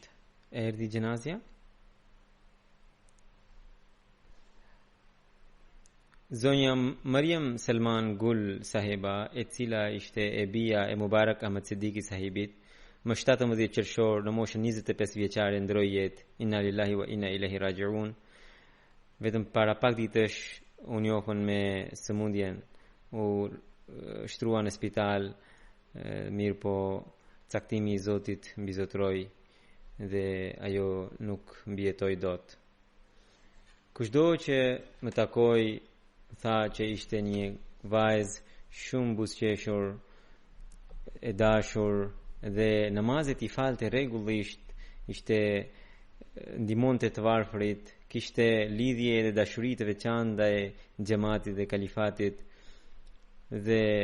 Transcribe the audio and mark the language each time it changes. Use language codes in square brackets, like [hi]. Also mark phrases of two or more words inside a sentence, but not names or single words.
[sq] Erdhi gjenazja? Zonja Mariam Salman Gul sahiba, e cila ishte e bija e Mubarak Ahmad Siddiqi sahibit, më 17 qershor në moshën 25 vjeçare ndroi jetë. [ar] إنا لله وإنا إليه راجعون. [sq] Vetëm para pak ditësh u njohën me sëmundjen, u shtrua në spital, mirë po caktimi i Zotit mbizotroi dhe ajo nuk mbijetoi dot. Kushdo që më takoi tha që ishte një vajzë shumë buzëqeshur, e dashur dhe namazet i falte rregullisht, ishte ndihmonte të varfrit, kishte lidhje dhe dashuri të veçantë ndaj xhamatit dhe kalifatit, dhe